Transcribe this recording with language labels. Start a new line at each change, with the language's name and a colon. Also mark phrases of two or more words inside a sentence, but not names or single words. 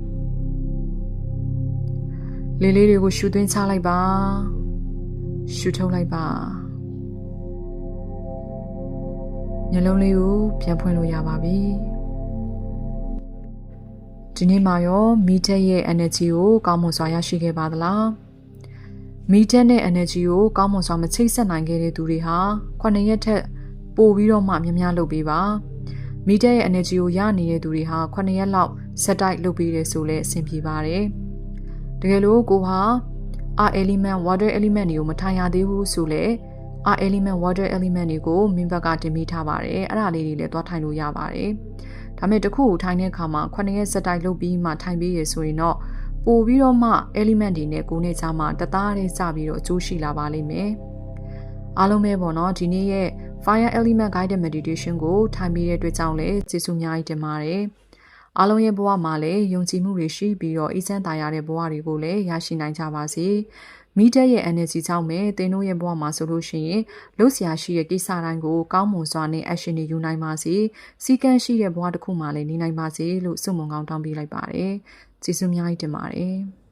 Burmese: လေးလေးတွေကိုရှူသွင်းချလိုက်ပါရှူထုတ်လိုက်ပါမျက်လုံးလေးကိုပြန်ဖွင့်လို့ရပါပြီဒီနေ့မှာရောမိတက်ရဲ့ energy ကိုကောင်းမွန်စွာရရှိခဲ့ပါသလားမိတက် နဲ့ energy ကိုကောင်းမွန်စွာမချိတ်ဆက်နိုင်ခဲ့တဲ့သူတွေဟာ9ရက်ထက်ပိုပြီးတော့မှများများလုပ်ပေးပါမိတက်ရဲ့ energy ကိုရနေတဲ့သူတွေဟာ9ရက်လောက်ဆက်တိုက်လုပ်ပေးတယ်ဆိုလဲအဆင်ပြေပါတယ်တကယ်လို့ ကိုဟာ
English: earth element water element
Burmese: တွေကိုမထိုင်ရသေးဘူးဆိုလဲ
English: earth element water element
Burmese: တွေကိုမင်းဘက်ကတင်မိထားပါတယ်အဲ့ဒါလေးတွေလည်းသွားထိုင်လို့ရပါတယ်ဒါမဲ့တခုကို ထိုင်တဲ့အခါမှာ9ရက်ဆက်တိုက်လုပ်ပြီးမှထိုင်ပေးရဆိုရင်တော့ပို့ပြီးတော့မှ element တွေနဲ့ကိုယ်နဲ့ကြားမှာတသားတည်းစ ပြီးတော့အကျိုးရှိလာပါလိမ့်မယ်အားလုံးပဲပေါ့နော်ဒီနေ့ရဲ့
English: fire element guided meditation
Burmese: ကိုထိုင်ပြီးတဲ့အတွက်ကြောင့်လည်းကျေးဇူးအများကြီးတင်ပါတယ်အားလုံးရဲ့ဘဝမှာလည်းယုံကြည်မှုတွေရှိပြီးတော့အေးချမ်းသာရတဲ့ဘဝတွေကိုလည်းရရှိနိုင်ကြပါစေမိတက်ရဲ့ energy ကြောင့်ပဲသင်တို့ရဲ့ဘဝမှာဆိုလို့ရှိရင်လှုပ်ရှားရှိတဲ့ကိစ္စတိုင်းကိုကောင်းမွန်စွာနဲ့ action တွေယူနိုင်ပါစေစီကံရှိတဲ့ဘဝတစ်ခုမှာလည်းနေနိုင်ပါစေလို့ဆုမွန်ကောင်းတောင်းပေးလိုက်ပါတယ်ကျေးဇူးအများကြီးတင်ပါတယ်